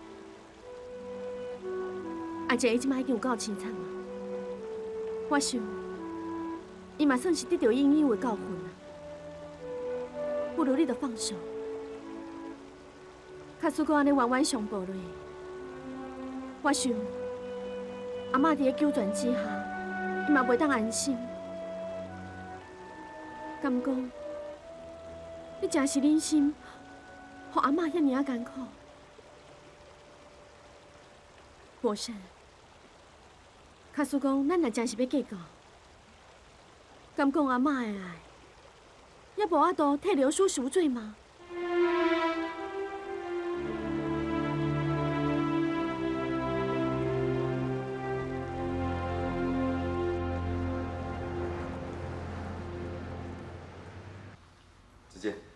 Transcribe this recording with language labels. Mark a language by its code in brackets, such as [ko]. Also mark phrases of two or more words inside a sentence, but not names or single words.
[nan] 阿姐伊即摆已经有够凄惨啊！我想，伊嘛算是得到应有的教训啊。不如你就放手，假使搁安尼冤冤相报落，我想阿嬷伫咧纠缠之下，伊嘛袂当安心。敢讲，你真是忍心，互阿嬷遐尔啊艰苦？无啥。假使讲，咱若真是要计较，敢讲阿嬷的爱， 要无法度替刘叔赎罪吗？子健，